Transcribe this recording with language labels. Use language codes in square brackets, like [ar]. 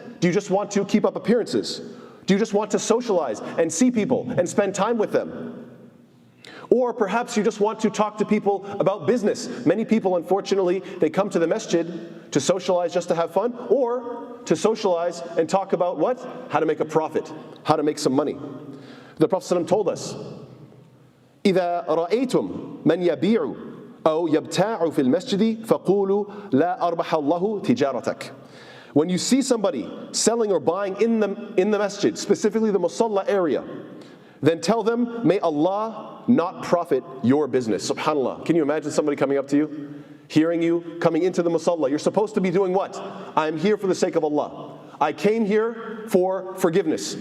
[en] Do you just want to keep up appearances? Do you just want to socialize and see people and spend time with them? Or perhaps you just want to talk to people about business. Many people, unfortunately, they come to the masjid to socialize just to have fun, or to socialize and talk about what? How to make a profit, how to make some money. The Prophet ﷺ told us, [ar] إِذَا رَأَيْتُمْ مَنْ يَبِيعُ أَوْ يَبْتَاعُ فِي الْمَسْجِدِ فَقُولُوا لَا أَرْبَحَ اللَّهُ تِجَارَتَكَ. [en] When you see somebody selling or buying in the masjid, specifically the musalla area, then tell them, may Allah not profit your business. SubhanAllah. Can you imagine somebody coming up to you, hearing you, coming into the musalla? You're supposed to be doing what? I'm here for the sake of Allah. I came here for forgiveness.